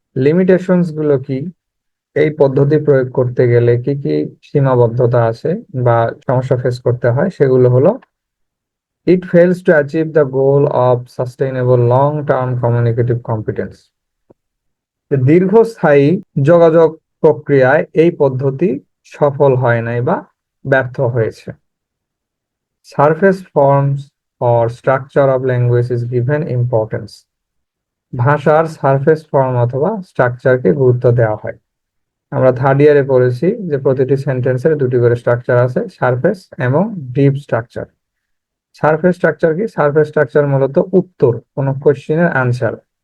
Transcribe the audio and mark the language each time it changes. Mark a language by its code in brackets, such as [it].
[bn] Limitations গুলো কি? এই পদ্ধতি প্রয়োগ করতে গেলে কি কি সীমাবদ্ধতা আছে বা সমস্যা ফেস করতে হয়, সেগুলো হলো: [en] it fails to achieve the goal of sustainable long-term communicative competence. [bn] দীর্ঘস্থায়ী যোগাযোগ প্রক্রিয়ায় এই পদ্ধতি সফল হয় নাই বা ব্যর্থ হয়েছে। [en] Surface forms or structure of language is given importance. [bn] ভাষার সারফেস ফর্ম অথবা স্ট্রাকচারকে গুরুত্ব দেওয়া হয়। আমরা থার্ড ইয়ারে পড়েছি যে প্রতিটি সেন্টেন্সের দুটি করে স্ট্রাকচার আছে, সারফেস এবং ডিপ স্ট্রাকচার। সারফেস স্ট্রাকচার কি? সারফেস স্ট্রাকচার মূলত উত্তর, কোনো কোশ্চেনের আনসার।